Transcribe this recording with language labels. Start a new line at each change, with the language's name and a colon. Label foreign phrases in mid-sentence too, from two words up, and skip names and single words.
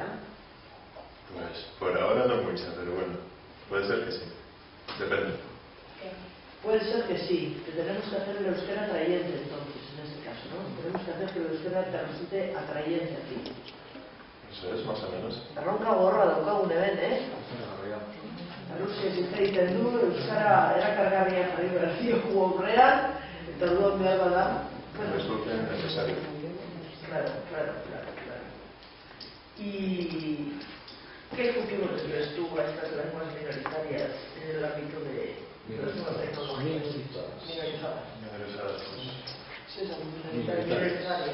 Spanish: Pues por ahora no mucha, pero bueno, puede ser que sí, depende. Puede ser que sí, que tenemos que hacer el euskera atrayente entonces, en este caso, ¿no? Tenemos que hacer que el euskera te resulte atrayente a ti. Eso es, más o menos.
Basque: Erronka gorra daukagun hemen, Errusiak hitz egiten du, euskara erakargarria jarri behar diogu aurrean, eta orduan behar bada.
Spanish: Resulta necesario. Claro. ¿Y qué futuro les ves tú a estas lenguas minoritarias en el ámbito de las nuevas tecnologías minorizadas? Sí, son minoritarias.